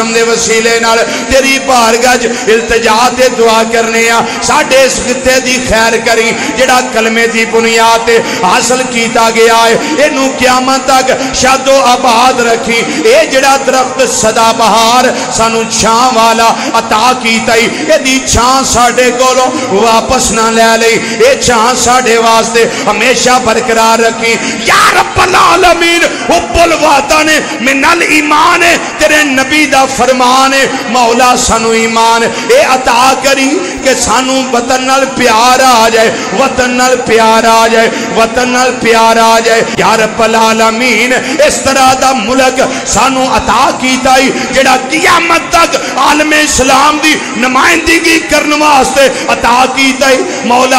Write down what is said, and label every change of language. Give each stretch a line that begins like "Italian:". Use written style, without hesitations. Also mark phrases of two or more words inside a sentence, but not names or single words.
Punjabi: نام دے وسیلے نال تیری بارگاہ التجا تے دعا کرنے ہاں ساڈے اس خطے دی خیر کری جڑا کلمے دی بنیاد تے حاصل کیتا گیا ہے اینو قیامت تک شاد و آباد رکھی اے جڑا درخت سدا بہار سانو چھاں والا عطا کیتا ہی اے دی چھاں ساڈے کولوں واپس نہ لے لئی اے چھاں ساڈے واسطے ہمیشہ برقرار رکھی
Arabic: یا رب العالمین حب الوطن من الایمان
Punjabi: تیرے نبی دا فرمان ہے مولا سانو ایمان اے عطا کری کہ سانو وطن نال پیار آ جائے وطن نال پیار آ جائے وطن نال پیار آ جائے
Arabic: یا رب العالمین
Punjabi: اس طرح دا ملک سانو عطا کیتا ہی جڑا قیامت تک عالم اسلام دی نمائندگی کرن واسطے عطا کیتا ہی مولا